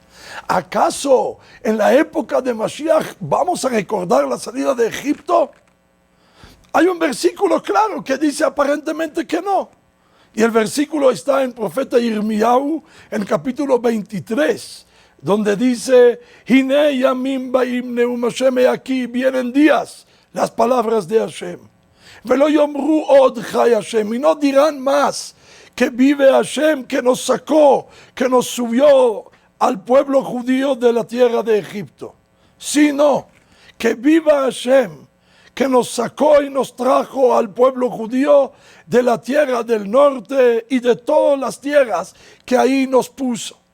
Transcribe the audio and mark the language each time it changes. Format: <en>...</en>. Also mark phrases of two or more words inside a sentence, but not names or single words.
<es>¿Acaso en la época de Mashiach vamos a recordar la salida de Egipto? Hay un versículo claro que dice aparentemente que no. Y el versículo está en profeta Yirmiyahu, en capítulo 23, donde dice,</es> <he>הנה ימים באים נאם השם,</he> <es>aquí vienen días, las palabras de Hashem.</es> <he>ולא יאמרו עוד חי השם,</he> <es>y no dirán más que vive Hashem, que nos sacó, que nos subió al pueblo judío de la tierra de Egipto, sino que viva Hashem, que nos sacó y nos trajo al pueblo judío de la tierra del norte y de todas las tierras que ahí nos puso.</es>